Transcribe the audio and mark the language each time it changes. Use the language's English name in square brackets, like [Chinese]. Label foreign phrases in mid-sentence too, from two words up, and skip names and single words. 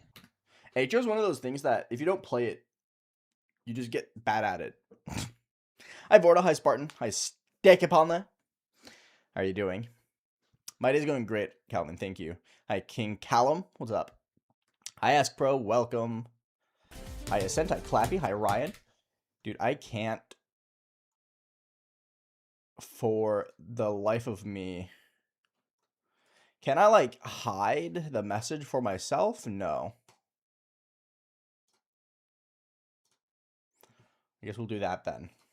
[English] HO is one of those things that if you don't play it, you just get bad at it. Hi Vorda, hi Spartan, hi Steakapalna. How are you doing? My day's going great, Calvin, thank you. Hi King Callum, what's up? Hi Ask Pro, welcome. Hi Ascent, hi Clappy, hi Ryan. Dude, I can't for the life of me. Can I like hide the message for myself? No. I guess we'll do that then.